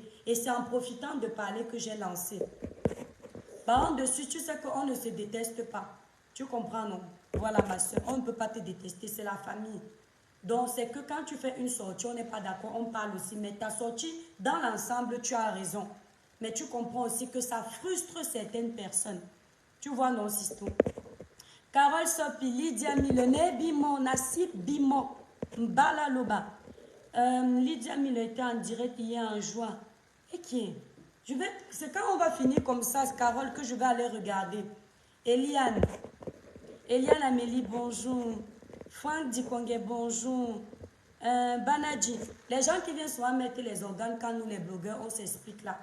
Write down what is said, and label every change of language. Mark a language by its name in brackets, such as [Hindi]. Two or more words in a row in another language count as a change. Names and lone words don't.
[French] Et c'est en profitant de parler que j'ai lancé. Par dessus, tu sais qu'on ne se déteste pas. Tu comprends, non? Voilà, ma soeur, on ne peut pas te détester, c'est la famille. Donc, c'est que quand tu fais une sortie, on n'est pas d'accord, on parle aussi. Mais ta sortie, dans l'ensemble, tu as raison. Mais tu comprends aussi que ça frustre certaines personnes. Tu vois, non, Sisto? Carole Sopi, Lydia Milone, Bimo, Nassib, Bimo, Mbala Loba. Lydia Milone était en direct hier en juin. Et qui? C'est quand on va finir comme ça, Carole, que je vais aller regarder. Eliane Amélie, bonjour. Franck Dikongé, bonjour. Banadji, les gens qui viennent souvent mettre les organes quand nous les blogueurs, on s'explique là.